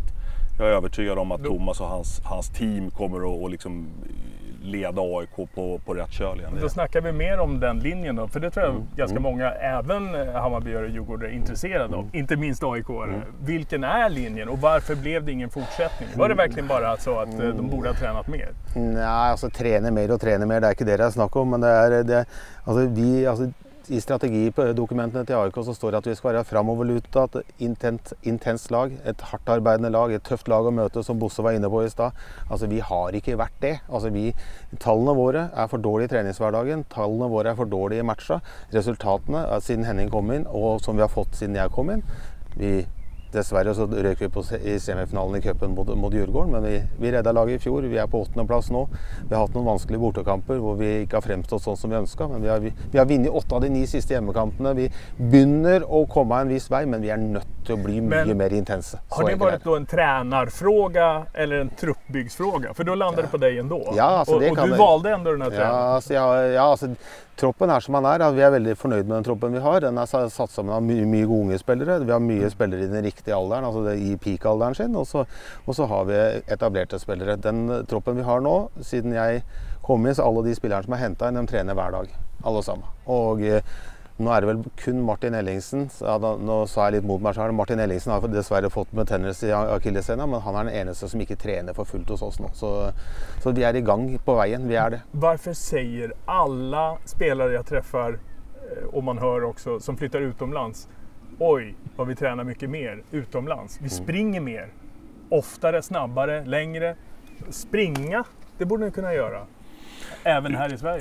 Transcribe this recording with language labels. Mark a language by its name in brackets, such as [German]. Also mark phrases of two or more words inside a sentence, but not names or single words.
[Swedish] Så att jag är övertygad om att Thomas och hans team kommer att liksom leda AIK på rätt köl igen. Då snackar vi mer om den linjen då, för det tror jag ganska många, även Hammarbyare och Djurgårdare, är intresserade av. Inte minst AIK-are. Vilken är linjen och varför blev det ingen fortsättning? Var det verkligen bara så att de borde ha tränat mer? [Norwegian] Nej, alltså trene mer, det er ikke det jeg snakker om, men i strategidokumentene til AIK så står det at vi skal være framoverlutta, et intenst lag, et hardtarbeidende lag, et tøft lag å møte, som Bosse var inne på i stad. Altså, vi har ikke vært det. Altså, tallene våre er for dårlige i treningshverdagen, tallene våre er for dårlige i matcha. Resultatene siden Henning kom inn, og som vi har fått siden jeg kom inn, dessverre så røk vi i semifinalen i cupen mot Djurgården, men vi redda laget i fjor. Vi er på 8. plass nå. Vi har hatt noen vanskelige bortekamper hvor vi ikke har fremstått sånn som vi ønsket, men vi har vunnet 8 av de 9 siste hjemmekampene. Vi begynner å komme en viss vei, men vi er nødt til å bli mye mer intense. [Swedish] Har det varit då en tränarfråga eller en truppbyggsfråga? För då landade det på dig ändå. Ja, alltså det och du valde ändå den här tränaren. [Norwegian] Alltså, troppen er som den er. Vi er veldig fornøyd med den troppen vi har. Den er satt sammen av mye gode unge spillere. Vi har mye spillere i den riktige alderen, altså i peak-alderen sin. Og så har vi etablerte spillere. Den troppen vi har nå, siden jeg kom inn, så alle de spillerne som er hentet inn, de trener hver dag. Alle sammen. Og nå er det vel kun Martin Ellingsen. Nå sa jeg litt mot meg selv. Martin Ellingsen har dessverre fått betennelse i akilleshælen, men han er den eneste som ikke trener for fullt hos oss nå. Så vi er i gang på veien. Vi er det. [Swedish] Varför säger alla spelare jag träffar, och man hör också, som flyttar utomlands, oj, vad vi tränar mycket mer utomlands. Vi springer mer. Oftare, snabbare, längre. Springa, det borde ni kunna göra. Även här i Sverige.